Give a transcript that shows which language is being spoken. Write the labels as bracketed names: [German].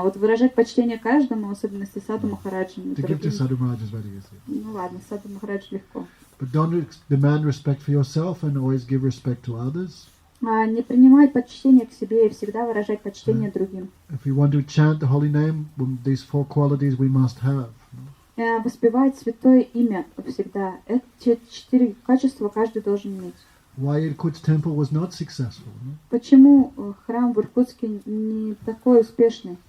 [Russian] А вот выражать почтение каждому, в особенности Саду Махараджу. [English] To give to Sadhu Maharaj is very easy. [Russian] Ну ладно, Саду Махараджу легко. [English] But don't demand respect for yourself and always give respect to others. [Russian] Не принимать почтение к себе и всегда выражать почтение другим. [English] If we want to chant the holy name, these 4 qualities we must have. [Russian] Воспевать святое имя всегда. Эти 4 качества каждый должен иметь. [English] Why Irkut's temple was not successful? No? [Russian] Почему храм в Иркутске не такой успешный?